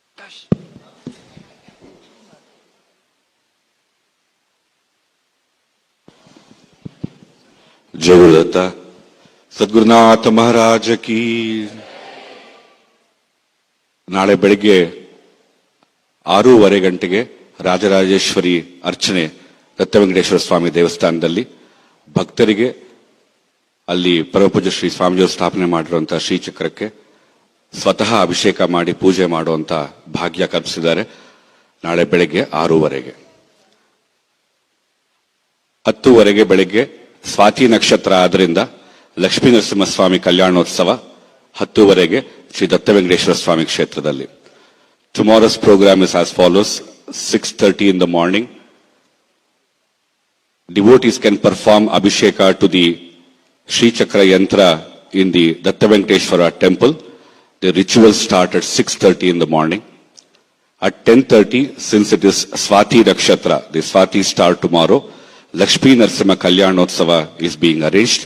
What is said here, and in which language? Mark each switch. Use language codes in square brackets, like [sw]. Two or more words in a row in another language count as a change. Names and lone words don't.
[kn] ಜಯ ಗುರುದತ್ತ ಸದ್ಗುರುನಾಥ ಮಹಾರಾಜ ಕಿ. ನಾಳೆ ಬೆಳಿಗ್ಗೆ 6:30 ಗಂಟೆಗೆ ರಾಜರಾಜೇಶ್ವರಿ ಅರ್ಚನೆ ದತ್ತ ವೆಂಕಟೇಶ್ವರ ಸ್ವಾಮಿ ದೇವಸ್ಥಾನದಲ್ಲಿ ಭಕ್ತರಿಗೆ ಅಲ್ಲಿ ಪರಮಪೂಜ್ಯ ಶ್ರೀ ಸ್ವಾಮಿಜಿಯವರು ಸ್ಥಾಪನೆ ಮಾಡಿರುವಂತಹ ಶ್ರೀಚಕ್ರಕ್ಕೆ ಸ್ವತಃ ಅಭಿಷೇಕ ಮಾಡಿ ಪೂಜೆ ಮಾಡುವಂತ ಭಾಗ್ಯ ಕಲ್ಪಿಸಿದ್ದಾರೆ. ನಾಳೆ ಬೆಳಗ್ಗೆ 6:30ಗೆ. 10:00 ಬೆಳಗ್ಗೆ ಸ್ವಾತಿ ನಕ್ಷತ್ರ ಆದ್ರಿಂದ ಲಕ್ಷ್ಮೀ ನರಸಿಂಹಸ್ವಾಮಿ ಕಲ್ಯಾಣೋತ್ಸವ 10:00 ಶ್ರೀ ದತ್ತ ವೆಂಕಟೇಶ್ವರ ಸ್ವಾಮಿ ಕ್ಷೇತ್ರದಲ್ಲಿ. [en] Tomorrow's program is as follows. 6:30 in the morning. Devotees can perform Abhisheka to the Sri Chakra Yantra in the Datta Venkateshwara temple. The rituals start at 6:30 in the morning. At 10:30, since it is Swati Nakshatra, the Swati star tomorrow, Lakshmi Narasimha Kalyanotsava is being arranged.